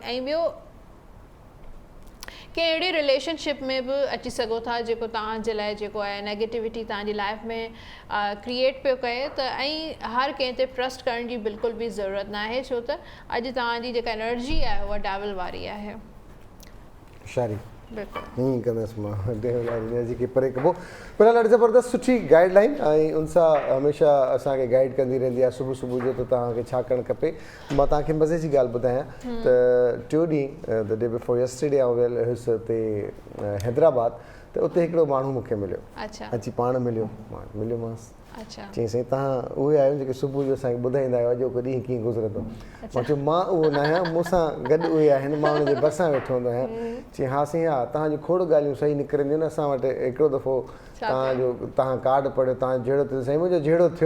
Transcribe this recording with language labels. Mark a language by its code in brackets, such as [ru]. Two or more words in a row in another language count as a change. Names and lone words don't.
[sd] ऐं ॿियो कंहिं अहिड़े रिलेशनशिप में बि अची सघो था जेको तव्हांजे लाइ जेको आहे नेगेटिविटी तव्हांजी लाइफ में क्रिएट पियो कये त ऐं हर कंहिं ते ट्रस्ट करण जी बिल्कुलु बि ज़रूरत न आहे, छो त अॼु तव्हांजी जेका एनर्जी आहे उहा डेविल वारी आहे। शारी हीअं कंदसि मां एनर्जी खे परे कबो। पर ॾाढी ज़बरदस्त सुठी गाइडलाइन ऐं उन सां हमेशह असांखे गाइड कंदी रहंदी आहे सुबुह सुबुह जो त तव्हांखे छा करणु खपे। मां तव्हांखे मज़े जी ॻाल्हि ॿुधायां त टियों ॾींहुं [en] the day before yesterday [sd] आउं वियल हुयुसि हुते हैदराबाद, त उते हिकिड़ो माण्हू मूंखे मिलियो, अची पाण मिलियो, मां मिलियोमांसि। चई साईं तव्हां उहे आहियो जेके सुबुह जो असांखे ॿुधाईंदा आहियो अॼु को ॾींहुं कीअं गुज़रंदो। मां चयो मां उहो न आहियां, मूंसां गॾु उहे आहिनि, मां हुनजे भरिसां वेठो हूंदो आहियां। चई हा साईं हा, तव्हांजो खोड़ ॻाल्हियूं सही निकिरंदियूं न। असां वटि हिकिड़ो दफ़ो तव्हां कार्ड पढ़ियो, तव्हां जहिड़ो थियो साईं, मुंहिंजो जहिड़ो थियो।